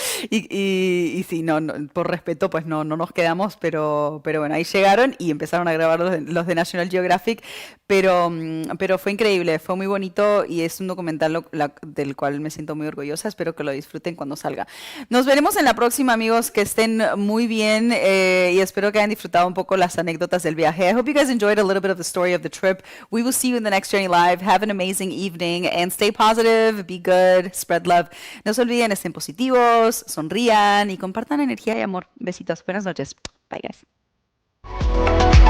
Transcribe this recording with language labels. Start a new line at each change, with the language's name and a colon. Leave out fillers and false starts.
Spanish: Y sí, no, por respeto, pues no nos quedamos, pero bueno, ahí llegaron y empezaron a grabar los de National Geographic, pero fue increíble, fue muy bonito y es un documental del cual me siento muy orgullosa. Espero que lo disfruten cuando salga. Nos veremos en la próxima, amigos, que estén muy bien, y espero que hayan disfrutado un poco las anécdotas del viaje.
English: I hope you guys enjoyed a little bit of the story of the trip. We will see you in the next Journey Live. Have an amazing evening and stay positive, be good, spread love.
Spanish: No se olviden, estén positivos, sonrían y compartan energía y amor. Besitos, buenas noches.
English: Bye, guys.